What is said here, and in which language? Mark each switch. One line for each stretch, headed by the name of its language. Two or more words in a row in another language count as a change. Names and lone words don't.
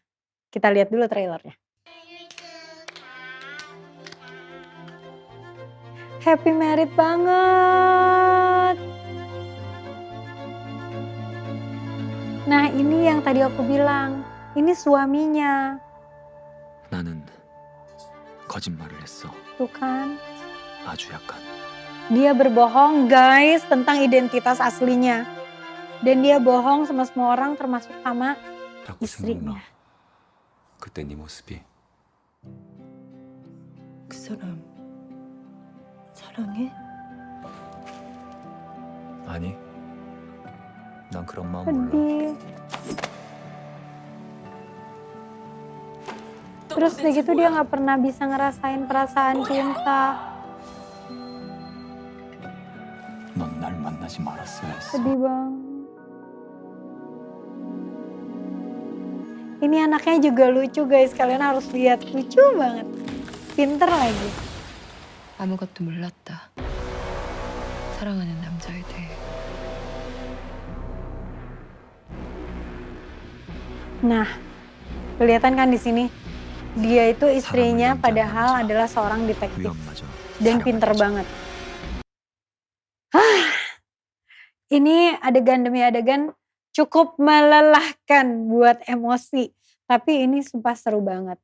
Indonesian: Kita lihat dulu trailernya.
English: Happy married banget.
Indonesian: Nah ini yang tadi aku bilang, ini suaminya.
Korean: 나는 거짓말을 했어.
Indonesian: Tuh kan,
Korean: 아주 약간.
Indonesian: dia berbohong guys tentang identitas aslinya. Dan dia bohong sama semua orang termasuk sama
Korean: 라고
Indonesian: istrinya.
Korean: 생각나. 그때 네 모습이 그 사람 사랑해? 아니. 난 그런 마음 몰라.
Indonesian: Sedih. Terus udah gitu dia gak pernah bisa ngerasain perasaan cinta.
Korean: 넌 날 만나지 말았어야 했어.
Indonesian: Sedih banget. Ini anaknya juga lucu guys, kalian harus lihat, lucu banget. Pinter lagi.
Korean: 아무것도 몰랐다. 사랑하는 남자에 대해.
Indonesian: Nah, kelihatan kan di sini dia itu istrinya padahal adalah seorang detektif
Korean: 위험마저.
Indonesian: dan pinter banget. Ini adegan demi adegan cukup melelahkan buat emosi, tapi ini sumpah seru banget.